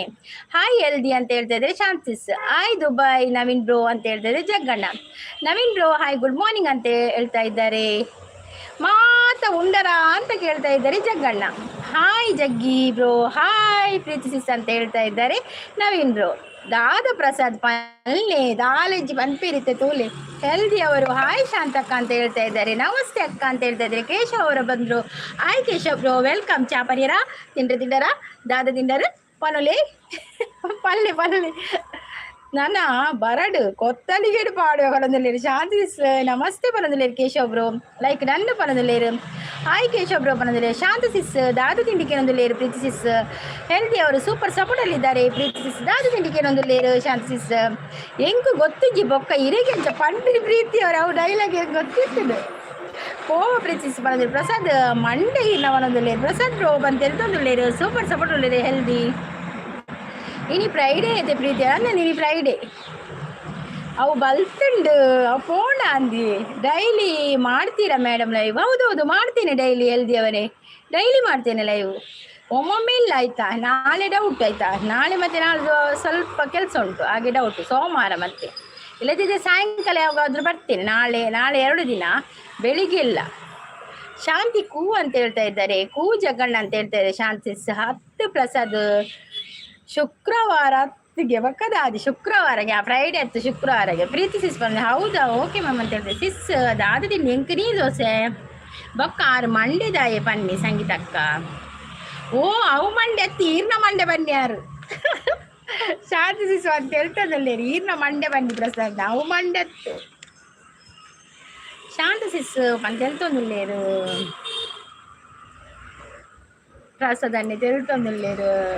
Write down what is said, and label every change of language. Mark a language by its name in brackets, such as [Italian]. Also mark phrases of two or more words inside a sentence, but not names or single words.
[Kannada] ಹಾಯ್ ಹೆಲ್ದಿ ಅಂತ ಹೇಳ್ತಾ ಇದ್ದಾರೆ ಶಾಂತಿಸ್. ಹಾಯ್ ದುಬೈ ನವೀನ್ ಬ್ರೋ ಅಂತ ಹೇಳ್ತಾ ಇದ್ದಾರೆ ಜಗ್ಗಣ್ಣ. ನವೀನ್ [English] bro hi good morning [Kannada] ಅಂತ ಹೇಳ್ತಾ ಇದ್ದಾರೆ. ಉಂಡರ ಅಂತ ಕೇಳ್ತಾ ಇದ್ದಾರೆ ಜಗ್ಗಣ್ಣ. ಹಾಯ್ ಜಗ್ಗಿ ಬ್ರೋ. ಹಾಯ್ ಪ್ರೀತಿ ಸಿಸ್ ಅಂತ ಹೇಳ್ತಾ ಇದ್ದಾರೆ ನವೀನ್ ಬ್ರೋ. [Tulu] ದಾದ ಪ್ರಸಾದ್ ಪಲ್ಲೆ ದಾಲೆಜ್ಜಿ ಪನ್ಪಿರಿತೆ ತೂಲೆ. [Kannada] ಹೆಲ್ದಿ ಅವರು ಹಾಯ್ ಶಾಂತಕ್ಕ ಅಂತ ಹೇಳ್ತಾ ಇದ್ದಾರೆ. ನಮಸ್ತೆ ಅಕ್ಕ ಅಂತ ಹೇಳ್ತಾ ಇದ್ದಾರೆ. ಕೇಶವ್ ಅವರು ಬಂದರು. [English] hi ಕೇಶವ್ bro welcome. [Tulu] ಚಾಪರಿಯರ ತಿಂಡರ ದಾದ ತಿಂಡರು ಪನುಲೆ ಪಲ್ಲೆ ನನ್ನ ಬರಡು ಕೊತ್ತಲಿಗೇಡು ಪಾಡುವ ಪನದಲ್ಲೇರು ಶಾಂತಿ ನಮಸ್ತೆ ಪನದಲ್ಲೇರು ಕೇಶವ್ ಬ್ರೋ. ಲೈಕ್ ನನ್ನ ಪನದಲ್ಲೇರು. [English] hi ಕೇಶವ್ bro [Tulu] ಪನದಲ್ಲೇರು. ಶಾಂತಿ ಸಿಸ್ ದಾದು ತಿಂಡಿಕೇನೊಂದುಲ್ಲೇರು ಪ್ರೀತಿ ಸಿಸ್. [Kannada] ಹೆಲ್ದಿ ಅವರು ಸೂಪರ್ ಸಪೋರ್ಟಲ್ಲಿದ್ದಾರೆ ಪ್ರೀತಿ ಸಿಸ್. [Tulu] ದಾದು ತಿಂಡಿಕೇನೊಂದುಲ್ಲೇರು ಶಾಂತಿ ಸಿಸ್. ಹೆಂಗೆ ಗೊತ್ತಿಜ್ಜಿ ಬೊಕ್ಕ ಇರೆಗೆ ಅಂಚ ಪಂಡಿನ ಪ್ರೀತಿ ಅವರು ಅವು ಡೈಲಾಗ್ ಗೊತ್ತಿರ್ತದೆ. ಕೋವ ಪ್ರೀತಿ ಸಿಸ್ ಪನದಲ್ಲೇರು. ಪ್ರಸಾದ್ ಮಂಡೆ ಇಲ್ಲವನೊಂದುಲ್ಲೇರು. ಪ್ರಸಾದ್ ಬ್ರೋ ಬಂದು ತೆಲ್ತೊಂದುಲ್ಲೇರು. [English] super support [Tulu] ಉಳ್ಳೇರು ಹೆಲ್ದಿ. ಇನಿ ಫ್ರೈಡೇ ಐತೆ ಪ್ರೀತಿ ಅಲ್ಲ ನೀನು ಫ್ರೈಡೇ ಅವು ಬಲ್ತುಂಡು ಅವು ಫೋನ್ ಅಂದಿ. [Kannada] ಡೈಲಿ ಮಾಡ್ತೀರಾ ಮೇಡಮ್ ಲೈವ್? ಹೌದೌದು ಮಾಡ್ತೀನಿ ಡೈಲಿ ಹೆಲ್ದಿ ಅವರೇ, ಡೈಲಿ ಮಾಡ್ತೇನೆ ಲೈವ್. ಒಮ್ಮೊಮ್ಮೆ ಇಲ್ಲ ಆಯಿತಾ. ನಾಳೆ ಡೌಟ್ ಆಯಿತಾ. ನಾಳೆ ಮತ್ತು ನಾಳೆ ಸ್ವಲ್ಪ ಕೆಲಸ ಉಂಟು ಹಾಗೆ ಡೌಟು. ಸೋಮವಾರ ಮತ್ತೆ ಇಲ್ಲದಿದ್ದರೆ ಸಾಯಂಕಾಲ ಯಾವಾಗಾದರೂ ಬರ್ತೇನೆ. ನಾಳೆ 2 ದಿನ ಬೆಳಿಗ್ಗೆ ಇಲ್ಲ. ಶಾಂತಿ ಕೂ ಅಂತ ಹೇಳ್ತಾ ಇದ್ದಾರೆ. ಕೂ ಜಗಣ್ಣ ಅಂತ ಹೇಳ್ತಾ ಇದ್ದಾರೆ ಶಾಂತಿ. [Tulu] 10 ಪ್ರಸಾದ್ ಶುಕ್ರವಾರಗೆ ಬಕ್ಕದಾದಿ ಶುಕ್ರವಾರಗೆ ಫ್ರೈಡೇ ಹತ್ತು ಶುಕ್ರವಾರಗೆ. [Kannada] ಪ್ರೀತಿ ಸಿಸ್ ಬಂದೆ. ಹೌದಾ [English] okay ma'am [Kannada] ಅಂತ ಹೇಳ್ತಾರೆ. [Tulu] ಸಿಸ್ ದಾದ ತಿಂಡಿ ಎಂಕ ನೀರು ದೋಸೆ ಬೊಕ್ಕ 6 ಮಂಡ್ಯದಾಯೆ ಬನ್ನಿ ಸಂಗೀತಕ್ಕ. ಓ ಅವು ಮಂಡ್ಯ ಅತ್ತಿ ಈರ್ನ ಮಂಡ್ಯ ಬನ್ನಿ ಯಾರು ಶಾಂತಿ ಸಿಸ್ ಅಂತ ಹೇಳ್ತದಲ್ಲಿ ಈರ್ನ ಮಂಡ್ಯ ಬನ್ನಿ ಪ್ರಸಾದ್ ಅವು ಮಂಡ್ಯ ಅತ್ತು ಶಾಂತಿ ಸಿಸ್ ಅಂತ ಹೇಳ್ತೊಂದುಲ್ಲೇರು ಪ್ರಸಾದನ್ನೇ ತಿಳ್ತೊಂದುಲ್ಲೇರು.